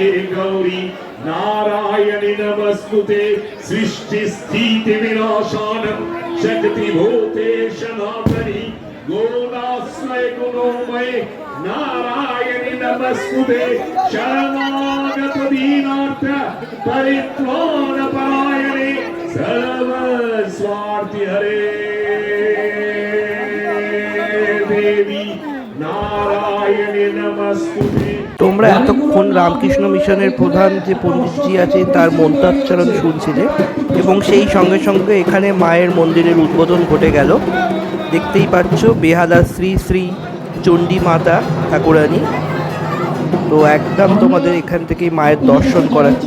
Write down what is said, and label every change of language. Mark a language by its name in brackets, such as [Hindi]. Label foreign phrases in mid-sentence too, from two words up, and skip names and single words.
[Sanskrit] गौरी नारायणि नमस्तुते सृष्टि स्थिति विनाशानं शक्ति भूते सनातनी गुणाश्रय गुणोमय नारायणि नमस्तुते शरणागत दीनार्थ परित्राण परायणे सर्व स्वार्थी हरे देवी नारायणि नमस्तुते। [Bangla] তোমরা এতক্ষণ রামকৃষ্ণ মিশনের প্রধান যে পণ্ডিতজি আছেন তার মন্ত্রোচ্চারণ শুনছিলে এবং সেই সঙ্গে সঙ্গে এখানে মায়ের মন্দিরের উদ্বোধন ঘটে গেল। দেখতেই পাচ্ছ বেহালা শ্রী শ্রী চণ্ডী মাতা ঠাকুরানী। তো একদম তোমাদের এখান থেকে মায়ের দর্শন করাচ্ছি।